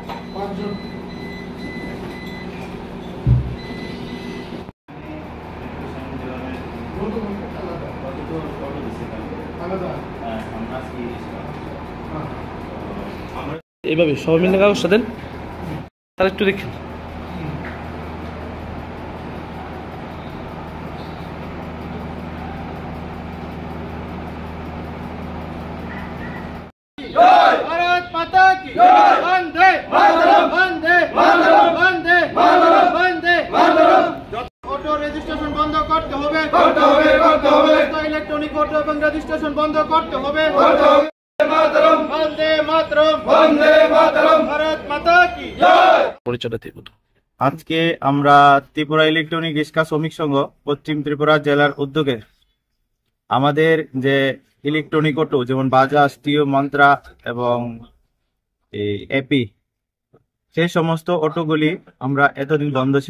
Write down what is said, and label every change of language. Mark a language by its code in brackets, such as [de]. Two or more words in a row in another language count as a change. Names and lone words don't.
[bn] এইভাবে সবাই মিলে কাগজটা দেন, তার একটু দেখেন। [hi] भारत माता की जय। वंदे मातरम, वंदे मातरम, वंदे मातरम, वंदे मातरम। [en] auto registration [bn] বন্ধ করতে হবে, করতে হবে, করতে হবে। [en] electronic auto [bn] এবং রেজিস্ট্রেশন বন্ধ করতে হবে, করতে হবে। মাতরম, বন্দে মাতরম, বন্দে মাতরম। ভারত মাতা কি জয়। পরিচয়টা দিয়ে বলুন। আজকে আমরা ত্রিপুরা ইলেকট্রনিক রিক্সা শ্রমিক সংঘ পশ্চিম ত্রিপুরা জেলার উদ্যোগে আমাদের যে [en] electronic auto [bn] যেমন বাজাজ, টিও, মন্ত্রা এবং এপি, সেই সমস্ত অটোগুলি আমরা এতদিন বন্ধ ছিল।